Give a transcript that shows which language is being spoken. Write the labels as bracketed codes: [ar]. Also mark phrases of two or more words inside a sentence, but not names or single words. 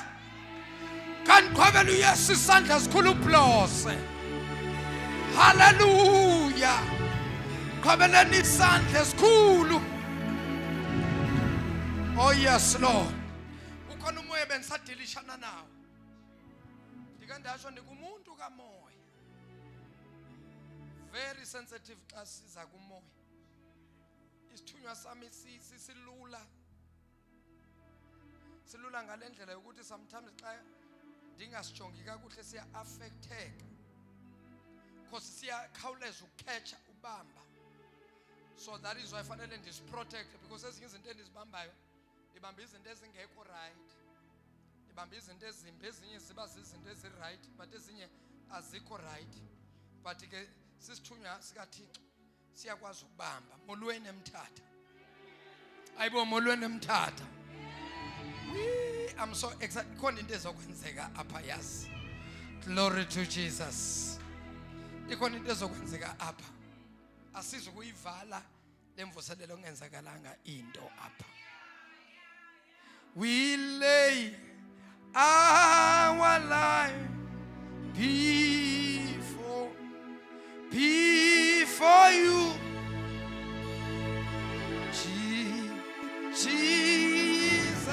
[xh] Kanqhwabela uYesu isandla sikhulu uplose. Hallelujah. Qhwabeleni isandla sikhulu. [en] Oh yes Lord. [xh] Ukhona umoya bengisadilishana nawo. Ndike ndasho ndikumuntu kamoya. [en] Very sensitive [xh] xa siza kumoya. Isithunywa sami sisilula. Silula ngalendlela yokuthi sometimes xa ndingasijongi kakuhle siya affecteka. Because siyakhawuleza ukukhetha ubamba. [en] So that is why [xh] fanele ndisiprotect, because ezinye izinto endizibambayo ibamba izinto ezingekho right. Ibamba izinto ezimbi, ezinye ziba zizinto ezi-right but ezinye azikho right. But ke sisithunywa sikaThixo siyakwazi ukubamba. Molweni emthatha. Ayibo molweni emthatha. [en] I'm so excited. [xh] Ikhona into ezokwenzeka apha yazi. [en] Glory to Jesus. [xh] Ikhona into ezokwenzeka apha. Asizo kuyivala lemvuselelo ongenzakalanga into apha. [en] We lay our life before you, Jesus.